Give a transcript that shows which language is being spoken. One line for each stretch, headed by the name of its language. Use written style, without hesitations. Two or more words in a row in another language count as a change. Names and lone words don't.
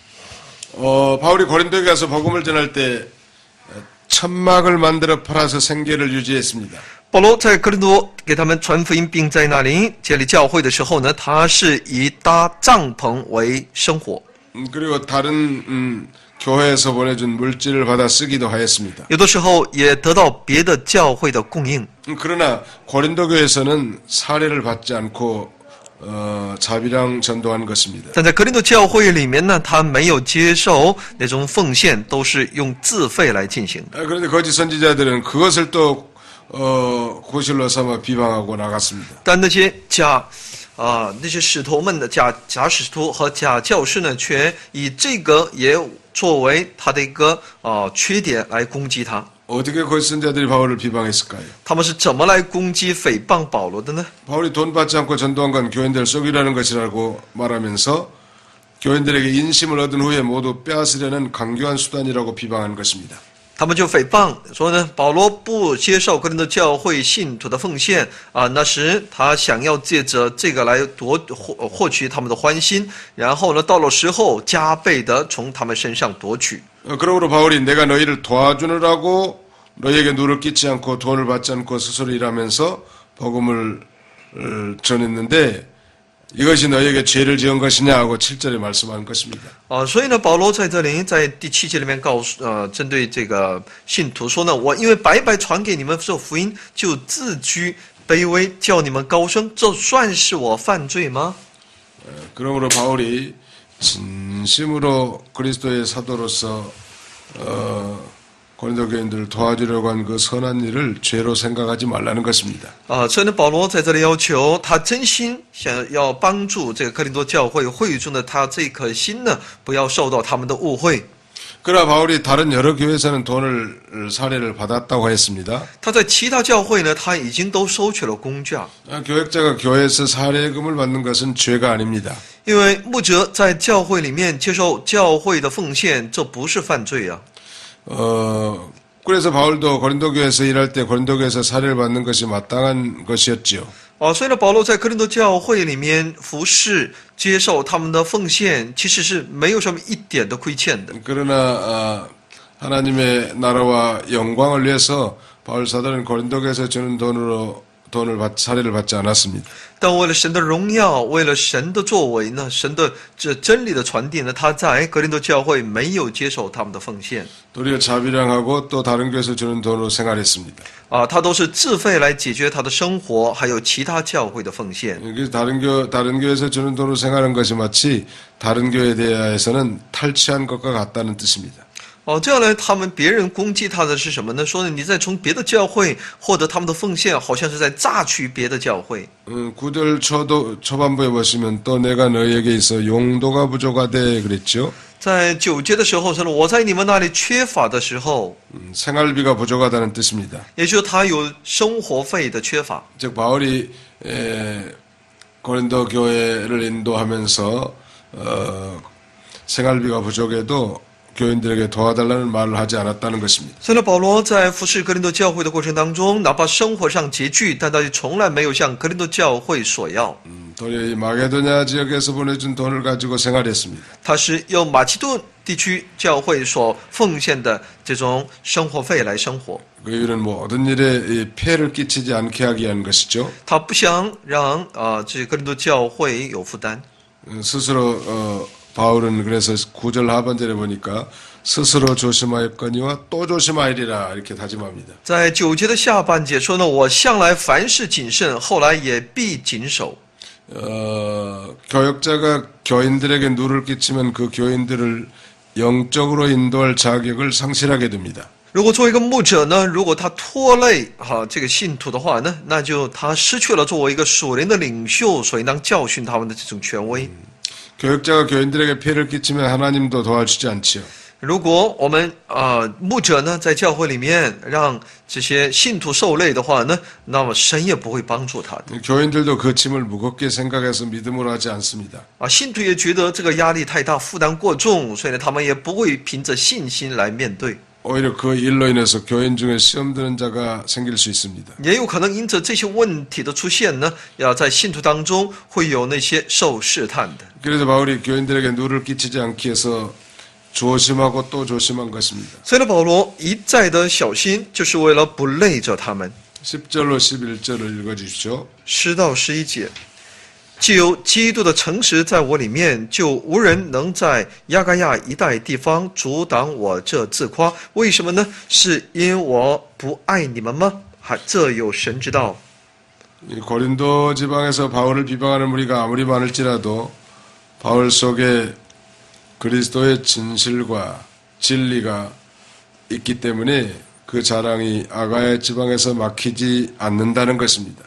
Korean: 바울이 고린도에 가서 복음을 전할 때 천막을 만들어 팔아서 생계를 유지했습니다.
Chinese: 保罗在哥林多给他们传福音，并在那里建立教会的时候呢，他是以搭帐篷为生活。
Korean: 그리고 다른 교회에서 보내준 물질을 받아 쓰기도 하였습니다.
Chinese: 有的时候也得到别的教会的供应。
Korean: 그러나 고린도 교회에서는 사례를 받지 않고 자비랑 전도한 것입니다.
Chinese: 但在哥林多教会里面呢，他没有接受那种奉献，都是用自费来进行。
Korean: 그런데 거짓 선지자들은 그것을 또 고실로 삼아 비방하고 나갔습니다.
Chinese: 但那些那些使徒们的假使徒和假教师呢，却以这个也作为他的一个缺点来攻击他。
Korean: 어떻게 거짓 선지자들이 바울을 비방했을까요?
Chinese: 他们是怎么来攻击诽谤保罗的呢？
Korean: 바울이 돈 받지 않고 전도한 건 교인들 속이라는 것이라고 말하면서 교인들에게 인심을 얻은 후에 모두 빼앗으려는 강교한 수단이라고 비방한 것입니다.
Chinese: 他们就诽谤说呢，保罗不接受哥林多教会信徒的奉献那时他想要借着这个来获取他们的欢心，然后呢，到了时候加倍的从他们身上夺取。
Korean: 그러므로 바울이 내가 너희를 도와주느라고 너희에게 누를 끼치 않고 돈을 받지 않고 스스로 일하면서 복음을 전했는데 이것이 너희에게 죄를 지은 것이냐 하고 7절에 말씀한 것입니다.
Chinese: 所以呢，保罗在这里在第7节里面针对这个信徒说呢，我因为白白传给你们这福音，就自居卑微，叫你们高升，这算是我犯罪吗？
Korean: 그러므로 바울이 진심으로 그리스도의 사도로서 고린도 교인들을 도와주려고 한 그 선한 일을 죄로 생각하지 말라는 것입니다.
Chinese: 所以呢，保罗在这里要求他真心想要帮助这个哥林多教会会中的他这颗心呢，不要受到他们的误会。
Korean: 그러나 바울이 다른 여러 교회에서는 돈을 사례를 받았다고 했습니다.
Chinese: 他在其他教会呢，他已经都收取了公价，
Korean: 교역자가 교회에서 사례금을 받는 것은 죄가 아닙니다.
Chinese: 因为牧者在教会里面接受教会的奉献，这不是犯罪啊。
Korean: 그래서 바울도 고린도 교회에서 일할 때 고린도 교회에서 사례를 받는 것이 마땅한 것이었지요.
Chinese: 所以呢，保罗在哥林多教会里面服侍，接受他们的奉献，其实是没有什么一点的亏欠的。
Korean: 그러나 하나님의 나라와 영광을 위해서 바울 사도는 고린도 교회에서 주는 돈으로 사례를 받지 않았습니다.
Chinese: 但为了神的荣耀，为了神的作为呢，神的这真理的传递呢，他在哥林多教会没有接受他们的奉献。
Korean: 도리어 자비량하고 또 다른 교회에서 주는 돈으로 생활했습니다.
Chinese: 他都是自费来解决他的生活，还有其他教会的奉献。
Korean: 그래서 다른 교회에서 주는 돈으로 생활한 것이 마치 다른 교회에 대해서는 탈취한 것과 같다는 뜻입니다.
Chinese: 这样呢，别人攻击他的是什么呢？说你在从别的教会获得他们的奉献，好像是在榨取别的教会。
Korean: 9절 초반부에 보시면 또 내가 너희에게 있어 용도가 부족하되 그랬죠.
Chinese: 在9节的时候说了，我在你们那里缺乏的时候，
Korean: 생활비가 부족하다는 뜻입니다.
Chinese: 也就是他有生活费的缺乏。
Korean: 즉 바울이 고린도 교회를 인도하면서 생활비가 부족해도 교인들에게 도와달라는 말을 하지 않았다는 것입니다.
Chinese: 所以呢，保罗在服侍哥林多教会的过程当中，哪怕生活上拮据，但他从来没有向哥林多教会索要。
Korean: 도리어 이 마게도냐 지역에서 보내준 돈을 가지고 생활했습니다.
Chinese: 他是用马其顿地区教会所奉献的这种生活费来生活。
Korean: 그 이유는 모든 일에 폐를 끼치지 않게 하기 위한 것이죠.
Chinese: 他不想让这哥林多教会有负担。
Korean: 스스로 바울은 그래서 9절 하반절에 보니까 스스로 조심하였거니와 또 조심하리라 이렇게 다짐합니다.
Chinese: 在9节的下半节说呢，我向来凡事谨慎，后来也必谨守。
Korean: 교역자가 교인들에게 누를 끼치면 그 교인들을 영적으로 인도할 자격을 상실하게 됩니다.
Chinese: 如果作为一个牧者呢，如果他拖累这个信徒的话呢，那就他失去了作为一个属灵的领袖所应当教训他们的这种权威。
Korean: 교역자가 교인들에게 폐를 끼치면 하나님도 도와주지 않지요.
Chinese: 如果我们牧者呢在教会里面让这些信徒受累的话呢，那么神也不会帮助他的。
Korean: 교인들도 그 짐을 무겁게 생각해서 믿음으로 하지 않습니다.
Chinese: 信徒也觉得这个压力太大，负担过重，所以呢，他们也不会凭着信心来面对。
Korean: 오히려 그 일로 인해서 교인 중에 시험 드는 자가 생길 수 있습니다.
Chinese: 也有可能因着这些问题的出现呢，要在信徒当中会有那些受试探的。
Korean: 그래서 바울이 교인들에게 누를 끼치지 않기 위해서 조심하고 또 조심한 것입니다.
Chinese: 所以呢，保罗一再的小心，就是为了不累着他们。
Korean: 10절로 11절을 읽어주십시오.
Chinese: 10 到11节，既有基督的诚实在我里面，就无人能在亚该亚一带地方阻挡我这自夸。为什么呢？是因我不爱你们吗？这有神知道。
Korean: 이 고린도 지방에서 바울을 비방하는 무리가 아무리 많을지라도 바울 속에 그리스도의 진실과 진리가 있기 때문에 그 자랑이 아가야 지방에서 막히지 않는다는 것입니다.